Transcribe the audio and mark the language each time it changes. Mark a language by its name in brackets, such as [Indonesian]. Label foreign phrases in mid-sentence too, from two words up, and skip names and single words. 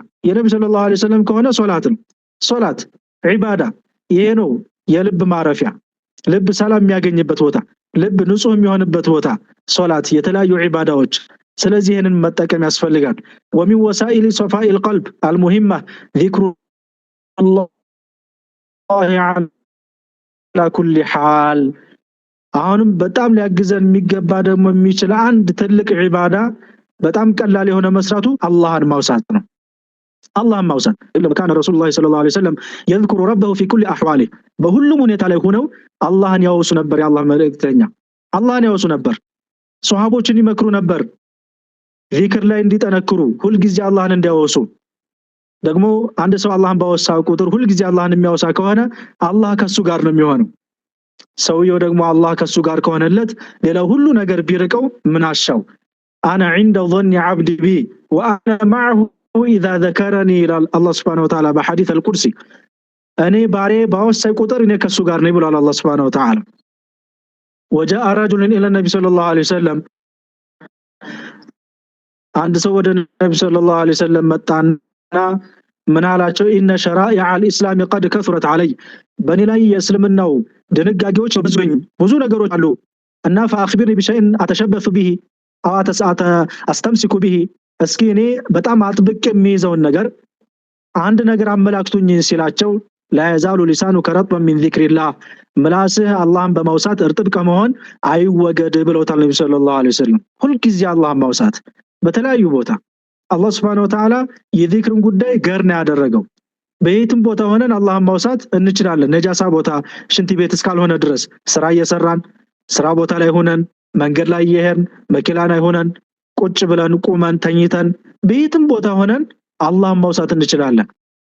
[Amharic] የነብዩ [Arabic] صلى الله عليه وسلم [Amharic] ከሆነ ሶላት ነው። ሶላት ዒባዳ ይሄ ነው የልብ ማረፊያ። ልብ ሰላም የሚያገኝበት ቦታ፣ ልብ ንጹህ የሚሆንበት ቦታ ሶላት፣ የተለያዩ ዒባዳዎች። ስለዚህ ይሄንን መጠቀም ያስፈልጋል። [Arabic] ومن وسائل صفاء القلب المهمة ذكر الله على كل حال። [Amharic] አሁንም በጣም ሊያግዘን የሚገባ ደግሞ የሚችል አንድ ትልቅ ዒባዳ በጣም ቀላል የሆነ መስራቱ አላህን ማውሳት ነው። አላህን ማውሳት [Arabic] لكان رسول الله صلى الله عليه وسلم يذكر ربه في كل احواله [Amharic] በሁሉም ሁኔታ ላይ ሆነው አላህን ያወሱ ነበር። የአላህ መልእክተኛ አላህን ያወሱ ነበር። ሱሐቦችን ይመክሩ ነበር ዚክር ላይ እንዲጠነክሩ፣ ሁሉ ጊዜ አላህን እንዲያወሱ። ደግሞ አንድ ሰው አላህን ባወሳ ቁጥር ሁሉ ጊዜ አላህን የሚያወሳ ከሆነ አላህ ከሱ ጋር ነው የሚሆነው። ሰውየው ደግሞ አላህ ከሱ ጋር ከሆነለት ሌላ ሁሉ ነገር ቢርቀው ምን አሻው? [Arabic] انا عند ظن عبدي بي وانا معه اذا ذكرني الله سبحانه وتعالى بحديث القدسي [Amharic] እኔ ባሬ ባወሳይ ቁጥር እኔ ከሱ ጋር ነኝ ብሏል [Arabic] አላህ سبحانه وتعالى። وجاء رجل الى النبي صلى الله عليه وسلم [Amharic] አንድ ሰው ወደ ነብዩ [Arabic] صلى الله عليه وسلم [Amharic] መጣና ምን አላቸው? [Arabic] إن شرائع الإسلام قد كثرت علي [Amharic] በኔ ላይ የእስልምናው ድንጋጌዎች ብዙ ነገሮች አሉ እና [Arabic] فاخبرني بشيء اتشبث به او استمسك به [Amharic] እስኪ እኔ በጣም አጥብቅ የሚይዘውን ነገር አንድ ነገር አመላክቱኝ ሲላቸው [Arabic] لا يزال لسانك رطبا من ذكر الله [Amharic] ምላስህ አላህን በማውሳት እርጥብ ከመሆን አይወገድ ብለውታል ነብዩ [Arabic] صلى الله عليه وسلم። [Amharic] ሁሉ ጊዜ አላህን ማውሳት በተለያዩ ቦታ አላህ [Arabic] سبحانه وتعالى [Amharic] የዚክርን ጉዳይ ገርና ያደረገው። በየትም ቦታ ሆነን አላህን ማውሳት እንችላለን። ነጃሳ ቦታ ሽንት ቤት እስካልሆነ ድረስ ስራ እየሰራን ስራ ቦታ ላይ ሆነን መንገድ ላይ እየሄድን መኪና ላይ ሆነን ቁጭ ብለን ቁመን ተኝተን በየትም ቦታ ሆነን አላህን ማውሳት እንችላለን።